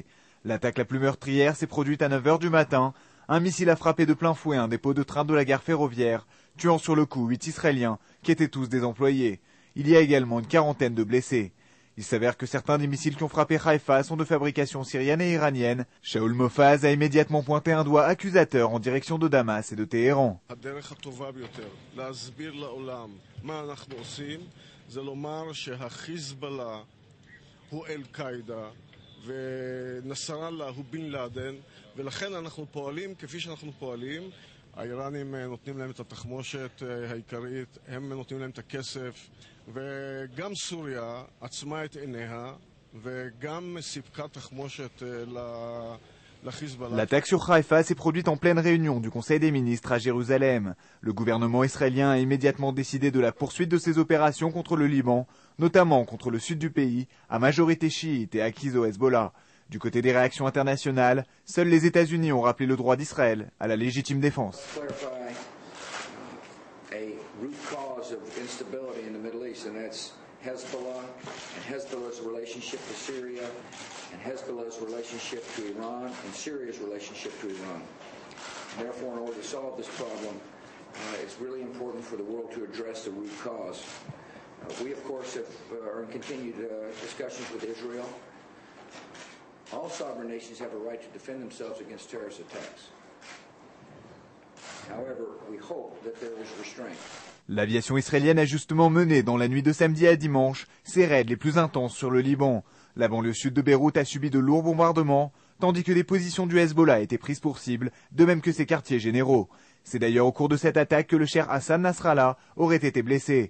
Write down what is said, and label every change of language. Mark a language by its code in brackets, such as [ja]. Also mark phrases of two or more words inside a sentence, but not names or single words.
[fr] L'attaque la plus meurtrière s'est produite à 9 h du matin. Un missile a frappé de plein fouet un dépôt de train de la gare ferroviaire, tuant sur le coup 8 Israéliens, qui étaient tous des employés. Il y a également une quarantaine de blessés. Il s'avère que certains des missiles qui ont frappé Haïfa sont de fabrication syrienne et iranienne. Shaul Mofaz a immédiatement pointé un doigt accusateur en direction de Damas et de Téhéran. [he] האיראנים נותנים להם את התחמושת העיקרית, הם נותנים להם את הכסף, וגם סוריה עצמה את עיניה, וגם סיפקה תחמושת לחיזבאללה. [fr] L'attaque sur Haïfa s'est produite en pleine réunion du Conseil des ministres à Jérusalem. Le gouvernement israélien a immédiatement décidé de la poursuite de ses opérations contre le Liban, notamment contre le sud du pays, à majorité chiite et acquise au Hezbollah. Du côté des réactions internationales, seuls les États-Unis ont rappelé le droit d'Israël à la légitime défense. [en] Hezbollah and Hezbollah's relationship to Syria and Hezbollah's relationship to Iran and Syria's relationship to Iran. Therefore, in order to solve this problem, it's really important for the world to address the root cause. We, of course, are in continued discussions with Israel. All sovereign nations have a right to defend themselves against terrorist attacks. However, we hope that there is restraint. [fr] L'aviation israélienne a justement mené dans la nuit de samedi à dimanche ses raids les plus intenses sur le Liban. La banlieue sud de Beyrouth a subi de lourds bombardements, tandis que des positions du Hezbollah étaient prises pour cible, de même que ses quartiers généraux. C'est d'ailleurs au cours de cette attaque que le cheikh Hassan Nasrallah aurait été blessé.